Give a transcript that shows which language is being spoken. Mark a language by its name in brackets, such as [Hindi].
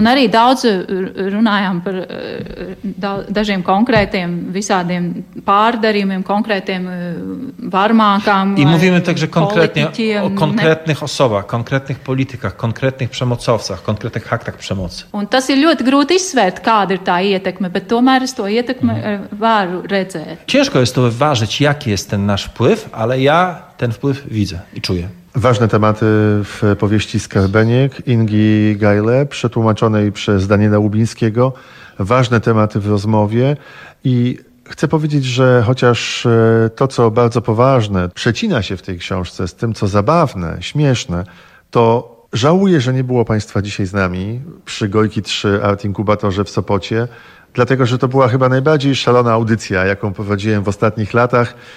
[Latvian] Un arī daudz runājam par dažiem konkrētiem visādiem pārdarījumiem, konkrétnym varmākām. [Polish] I mówimy także konkretnie o konkrétnych osobach, konkrétnych politikach, konkrétnych przemocowcach, konkrétnych aktach przemocy. [Latvian] Un tas ir ļoti grūti izsvērt, kāda ir tā ietekme, bet tomēr es to ietekme varu redzēt. [Polish] Ciężko jest to wyważyć, jaki jest ten nasz wpływ, ale ja ten wpływ widzę i czuję. Ważne tematy w powieści Skarbeniek Ingi Gajle, przetłumaczonej przez Daniela Łubińskiego. Ważne tematy w rozmowie i Chcę powiedzieć, że chociaż to, co bardzo poważne, przecina się w tej książce z tym, co zabawne, śmieszne, to żałuję, że nie było Państwa dzisiaj z nami przy Gojki 3 Art Inkubatorze w Sopocie, dlatego że to była chyba najbardziej szalona audycja, jaką prowadziłem w ostatnich latach.